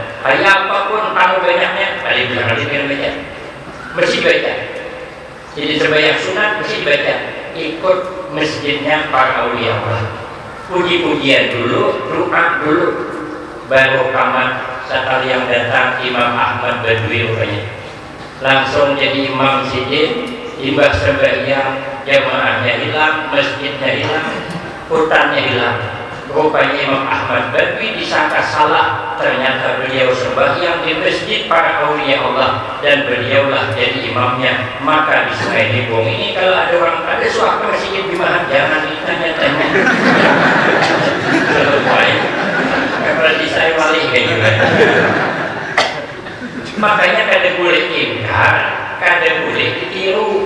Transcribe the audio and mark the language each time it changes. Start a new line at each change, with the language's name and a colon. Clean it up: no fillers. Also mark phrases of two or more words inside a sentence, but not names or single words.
Banjar: Kayak apapun kamu banyaknya, kali bilang kali baca, mesti baca. Jadi sembahyang sunat mesti baca. Ikut masjidnya para aulia Allah. Puji-pujian dulu, doa dulu, baru qamat. Sekali yang datang Imam Ahmad Badui rupanya, langsung jadi imam sidin, imbah sembahyang, jamaahnya hilang, masjidnya hilang, hutannya hilang. Rupanya Imam Ahmad Badwi disangka salah, ternyata beliau sembahyang di masjid para aulia Allah dan beliaulah jadi imamnya. Maka di Sungai Libung ini kalau ada orang ada suaka masjid di mana jangan ditanya-tanya. Selesai. Berarti saya malih kayak gimana? Makanya kada boleh ingkar, kada boleh ditiru.